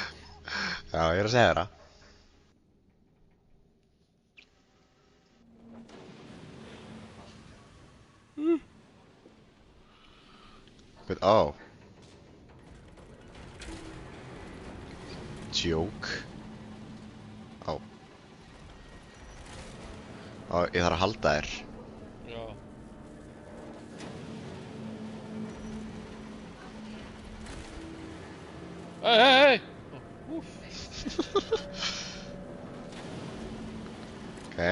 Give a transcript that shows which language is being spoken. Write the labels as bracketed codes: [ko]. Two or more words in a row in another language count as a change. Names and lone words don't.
[is] Já, ég er að segja þér það. [en] But oh. Joke. [is] Ó. Ó, ég þarf að halda þér. Já. Hey! Úff. Ok.